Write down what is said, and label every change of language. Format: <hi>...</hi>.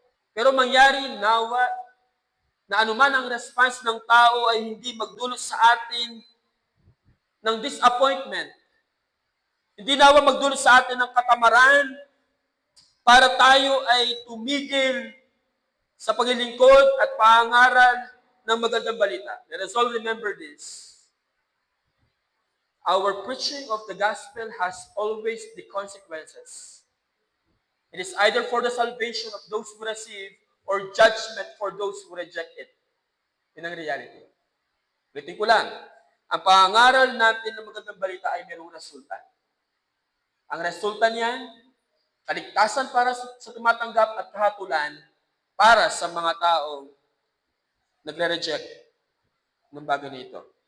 <tl>Pero mangyari nawa na anuman ang response ng tao ay hindi magdulot sa atin ng disappointment. Hindi nawa magdulot sa atin ng katamaran para tayo ay tumigil sa paglilingkod at pangaral ng magandang balita.</tl> <en>Let us all remember this. Our preaching of the gospel has always the consequences. It is either for the salvation of those who receive or judgment for those who reject it.</en> <tl>Yun ang reality. Ulitin ko lang, ang pangaral natin ng magandang balita ay mayroong resulta. Ang resulta niyan, kaligtasan para sa tumatanggap at kahatulan para sa mga taong nagre-reject ng bagay nito.</tl>